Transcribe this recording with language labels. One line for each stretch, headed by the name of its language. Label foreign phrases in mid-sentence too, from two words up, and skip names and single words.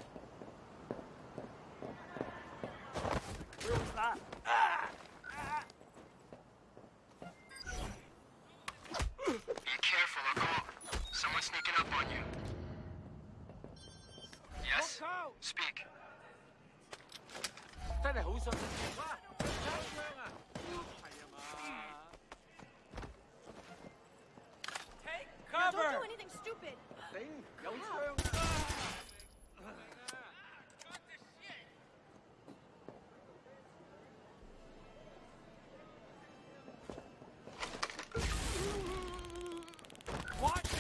English: Where was that? Be careful, Uncle. Someone's sneaking up on you. Yes? Speak.
Cantonese: 真係好想哇！有槍啊！係啊嘛 ！
English: Take cover! Don't do anything stupid!
Cantonese: 頂，有槍啊！
English: Watch it!